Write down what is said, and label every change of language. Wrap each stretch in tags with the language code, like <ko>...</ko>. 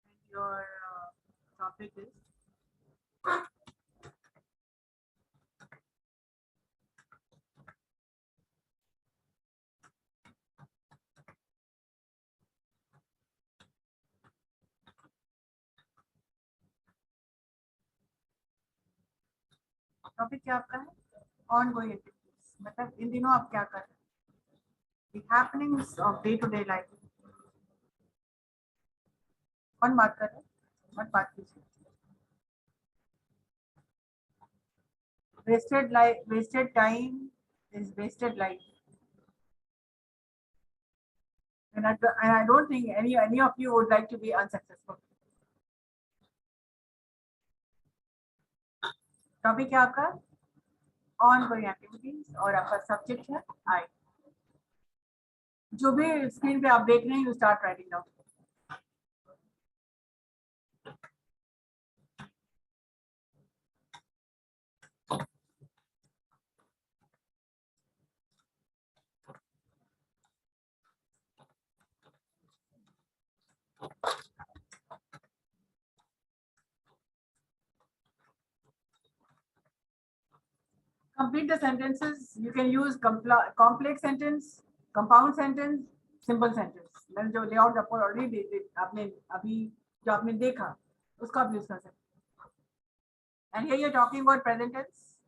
<en>Your topic is</en> <hi>topic क्या आपका है?</hi> <en>ongoing activities.</en> <hi>मतलब इन दिनों आप क्या कर रहे हैं?</hi> <en>The happenings of day-to-day life.</en> <hi>कौन बात कर रहे हैं? मत बात कीजिए.</hi> <en>wasted time is wasted life. And I don't think any of you would like to be unsuccessful.</en> <hi>Topic है आपका ऑन गोइंग एक्टिविटीज और आपका सब्जेक्ट है आई. जो भी स्क्रीन पे आप देख रहे हैं</hi> <en>You start writing down. Complete the sentences. You can use complex sentence, compound sentence, simple sentence.</en> <hi>मैंने जो layout आपको already आपने अभी जो आपने देखा उसका आप यूज कर सकते हैं.</hi> <en>And here you're talking about present tense.</en>